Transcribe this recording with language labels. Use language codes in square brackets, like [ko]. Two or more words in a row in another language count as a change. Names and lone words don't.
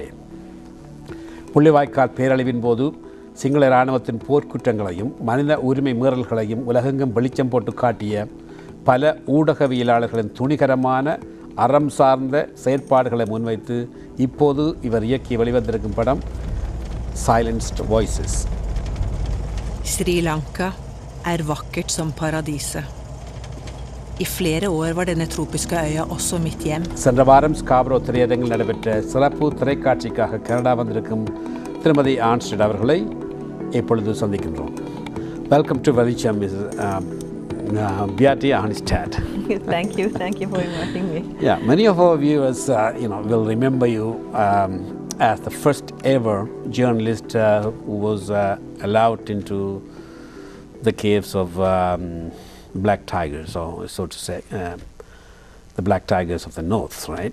[ta] முள்ளிவாய்க்கால் பேரழிவின் போது சிங்கள இராணுவத்தின் போர்க்குற்றங்களையும் மனித உரிமை மீறல்களையும் உலகெங்கும் வெளிச்சம் போட்டு காட்டிய பல ஊடகவியலாளர்களின் துணிகரமான அறம் சார்ந்த செயற்பாடுகளை முன்வைத்து இப்போது இவர் இயக்கி வெளிவந்திருக்கும் படம் சைலன்ஸ்ட் வாய்ஸஸ். [no] Sri Lanka er vakkert som paradiset. I flere år var denne tropiske øya også mitt hjem. [ta] சென்ற வாரம் ஸ்காப்ரோ திரையரங்கில் நடைபெற்ற சிறப்பு திரைக்காட்சிக்காக கனடா வந்திருக்கும் திருமதி ஆம்ஸ்டாட் அவர்களை இப்பொழுது சந்திக்கின்றோம். [en] welcome to வெளிச்சம், Beate Amestad. Thank you for inviting me. Yeah, many of our viewers, will remember you as the first ever journalist who was allowed into the caves of black tigers, or so to say, the black tigers of the north, right?